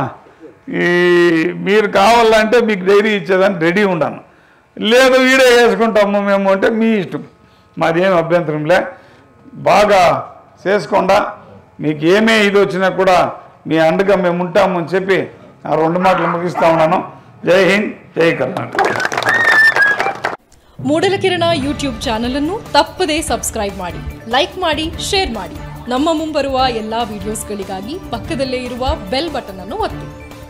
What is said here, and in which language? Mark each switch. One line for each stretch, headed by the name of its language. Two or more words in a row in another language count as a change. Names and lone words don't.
Telugu: ఈ మీరు కావాలంటే మీకు డైరీ ఇచ్చేదాన్ని రెడీ ఉన్నాను. లేదు వీడే వేసుకుంటాము మేము అంటే మీ ఇష్టం, మాదేం అభ్యంతరంలే. బాగా చేసుకోండా. మీకు ఏమే ఇది వచ్చినా కూడా మీ అండగా మేము ఉంటామని చెప్పి ఆ 2 మాటలు ముగిస్తా ఉన్నాను. జై హింద్, జై కర్ణాటక.
Kannada: ಮೂಡಲ ಕಿರಣ
English: YouTube channel
Kannada: ಅನ್ನು ತಪ್ಪದೇ ಸಬ್ಸ್ಕ್ರೈಬ್ ಮಾಡಿ, ಲೈಕ್ ಮಾಡಿ, ಶೇರ್ ಮಾಡಿ. ನಮ್ಮ ಮುಂಬರುವ ಎಲ್ಲಾ ವಿಡಿಯೋಸ್ಗಳಿಗಾಗಿ ಪಕ್ಕದಲ್ಲೇ ಇರುವ
English: bell button
Kannada: ಅನ್ನು ಒತ್ತಿ.